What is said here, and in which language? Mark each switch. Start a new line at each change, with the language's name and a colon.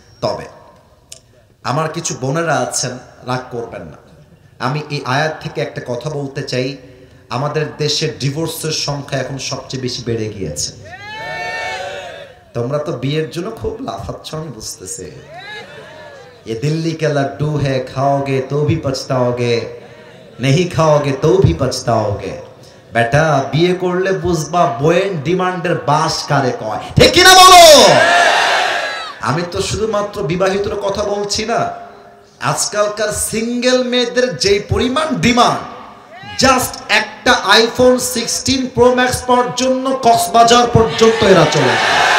Bangla: তবে আমার কিছু বোনেরা আছেন, রাগ করবেন না, আমি এই আয়াত থেকে একটা কথা বলতে চাই। আমাদের দেশের ডিভোর্সের সংখ্যা এখন সবচেয়ে বেশি বেড়ে গিয়েছে। তোমরা তো বিয়ের জন্য খুব লাফাচ্ছ, আমি বুঝতেছি।
Hindi: ये दिल्ली के लड्डू है, खाओगे तो भी पछताओगे, नहीं खाओगे तो भी पछताओगे।
Bangla: বেটা বিয়ে করলে বুঝবা বয়েন ডিমান্ডের বাস কারে কয়, ঠিক কিনা বলো? আমি তো শুধুমাত্র বিবাহিতর কথা বলছি না, আজকালকার সিঙ্গেল মেয়েদের যে পরিমাণ ডিমান্ড, জাস্ট একটা আইফোন 16 প্রো ম্যাক্স পাওয়ার জন্য কক্সবাজার পর্যন্ত এরা চলে যায়।